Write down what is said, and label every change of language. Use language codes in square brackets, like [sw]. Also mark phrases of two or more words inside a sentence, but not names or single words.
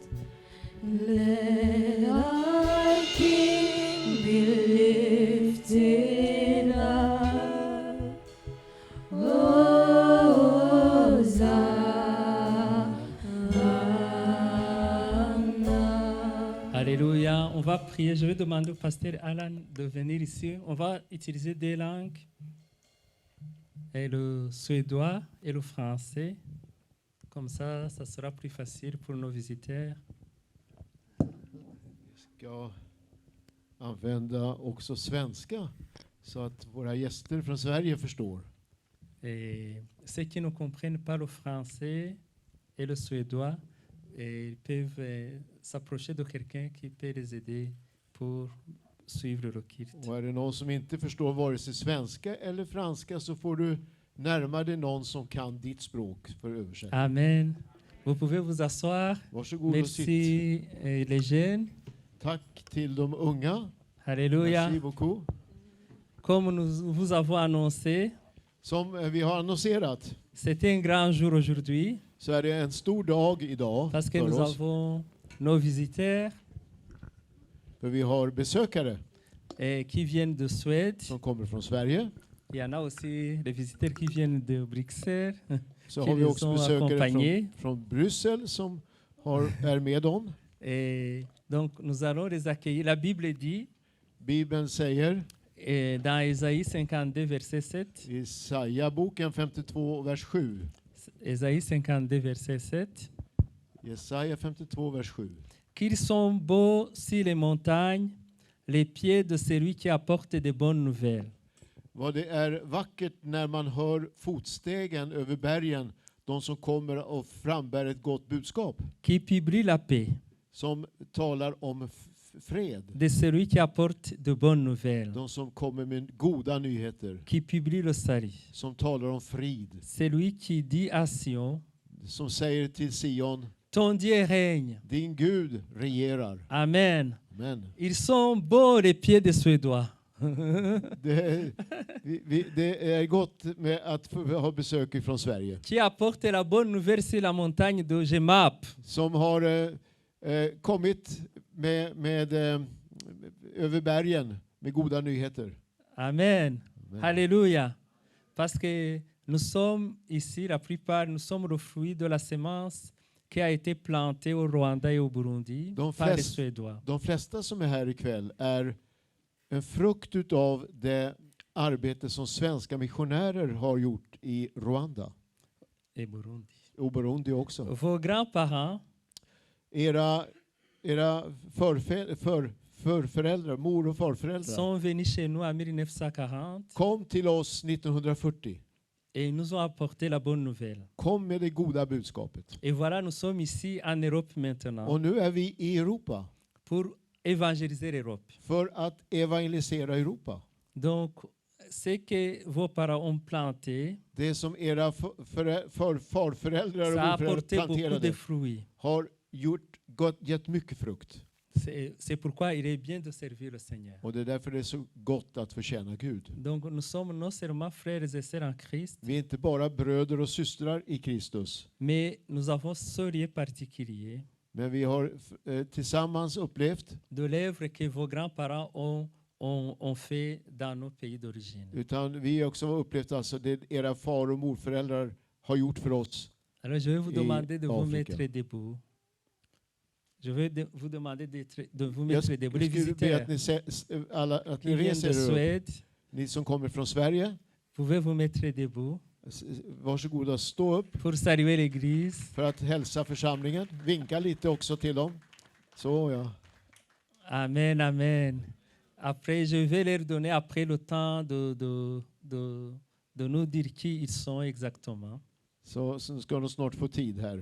[en] Let our King be lifted up. Hosanna. [fr] Alléluia. On va prier. Je vais demander au pasteur Alan de venir ici. On va utiliser des langues, et le suédois et le français. Comme ça sera plus facile pour nos visiteurs. [sv] Ska använda också svenska så att våra gäster från Sverige förstår. [fr] Et ceux qui ne comprennent pas le français et le suédois, ils peuvent s'approcher de quelqu'un qui peut les aider pour suivre le culte. [sv] Och är det någon som inte förstår vare sig svenska eller franska så får du närma dig någon som kan ditt språk för översättning. [fr] Amen. Vous pouvez vous asseoir. [sv] Varsågod och sitt. [fr] Merci les jeunes. [sv] Tack till de unga. [fr] Alléluia. Merci beaucoup. Comme nous vous avons annoncé, [sv] Som vi har annonserat [fr] c'était un grand jour aujourd'hui [sv] så är det en stor dag idag [fr] parce que [sv] för [fr] nous [sv] oss. [fr] avons nos visiteurs [sv] För vi har besökare [fr] qui viennent de Suède. [sv] som kommer från Sverige. [fr] Il y en a aussi des visiteurs qui viennent de Bruxelles. [sv] Så [fr] Qui [sv] har vi [fr] les [sv] också [fr] ont [sv] besökare [fr] accompagnés. [sv] från Bryssel som är med dem. [fr] Et donc nous allons les accueillir. La Bible dit [sv] Bibeln säger [fr] dans Ésaïe 52, verset 7, [sv] i Jesaja-boken 52, vers 7. [fr] Ésaïe 52, verset 7, [sv] Jesaja 52, vers 7. [fr] qu'ils sont beaux sur les montagnes, les pieds de celui qui apporte de bonnes nouvelles. [sv] Vad det är vackert när man hör fotstegen över bergen, de som kommer och frambär ett gott budskap, [fr] Qui publie la paix [sv] som talar om fred, [fr] de celui qui apporte de bonnes nouvelles. [sv] de som kommer med goda nyheter, [fr] Qui publie le salut. [sv] som talar om frid, [fr] Celui qui dit à Sion, [sv] som säger till Sion, [fr] ton Dieu règne. [sv] din Gud regerar. Amen. Men [fr] Ils sont beaux les pieds des Suédois. [sv] det är gott med att få ha besök från Sverige. [fr] Qui apporte la bonne nouvelle sur la montagne de Gemap. [sv] Som har kommit med över bergen med goda nyheter. Amen. Amen. Alléluia. [fr] Parce que nous sommes ici, la plupart, nous sommes le fruit de la semence qui a été plantée au Rwanda et au Burundi Donc, par les [sv] flest- [fr] Suédois. [sv] De flesta som är här ikväll är en frukt utav det arbete som svenska missionärer har gjort i Rwanda [fr] Et Burundi. [sv] och Burundi också. [fr] Vos grands-parents [sv] Era förföräldrar, mor och farföräldrar [fr] sont venus chez nous en 1940 [sv] kom till oss 1940. [fr] et ils nous ont apporté la bonne nouvelle. [sv] Kom med det goda budskapet. [fr] Et voilà, nous sommes ici en Europe maintenant [sv] Och nu är vi i Europa [fr] pour évangéliser l'Europe. [sv] för att evangelisera Europa. [fr] Donc, ce que vos parents ont planté, [sv] Det som era farföräldrar [fr] ça a [sv] och morföräldrar [fr] apporté beaucoup de [sv] planterade [fr] fruits. [sv] har gett mycket frukt. [fr] C'est pourquoi il est bien de servir le Seigneur. [sv] Och det är därför det är så gott att förtjäna Gud. [fr] Donc nous sommes non seulement frères et sœurs en Christ, [sv] Vi är inte bara bröder och systrar i Kristus, [fr] mais nous avons ce lien particulier [sv] men vi har tillsammans upplevt, [fr] de l'œuvre que vos grands-parents ont fait dans nos pays d'origine. [sv] utan vi också har upplevt alltså det era far och morföräldrar har gjort för oss. [fr] Alors je vais vous demander de vous Afrique. mettre debout. Je vais vous demander de vous [sv] Jag [fr] mettre debout. Les [sv] skulle be att [fr] visiteurs [sv] ni, alla, att [fr] qui [sv] ni [fr] viennent de [sv] reser er upp. [fr] Suède, [sv] Ni som kommer från Sverige, [fr] pouvez vous mettre debout [sv] varsågoda stå upp [fr] pour saluer l'Église. [sv] för att hälsa församlingen. Vinka lite också till dem. Så ja. Amen, amen. [fr] Après, je vais leur donner après le temps de nous dire qui ils sont exactement. [sv] Så ska de snart få tid här.